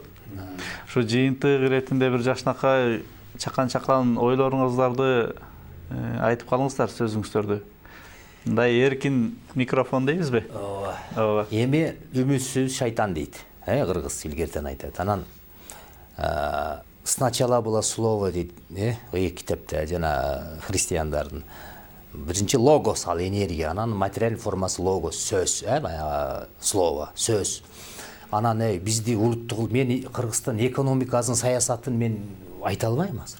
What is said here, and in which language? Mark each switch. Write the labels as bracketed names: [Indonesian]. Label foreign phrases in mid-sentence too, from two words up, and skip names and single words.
[Kyrgyz] Ушу жыйынтык иретинде бир жакшынакай чакан ойлоруңуздарды айтып калыңыздар, сөзүңүздөрдү. Мындай эркин микрофон дейбизби? Ооба. Эми үмүтсүз шайтан дейт. Кыргыз илгертен айтат. Анан [Russian] сначала было слово [Kyrgyz] дейт, китепте жана христиандардын. Биринчи логос ал энергия, анан материал формасы логос, сөз, баягы слово, сөз. Анан бизди улуттук, мен Кыргызстан экономикасын, саясатын мен айта албайм азыр.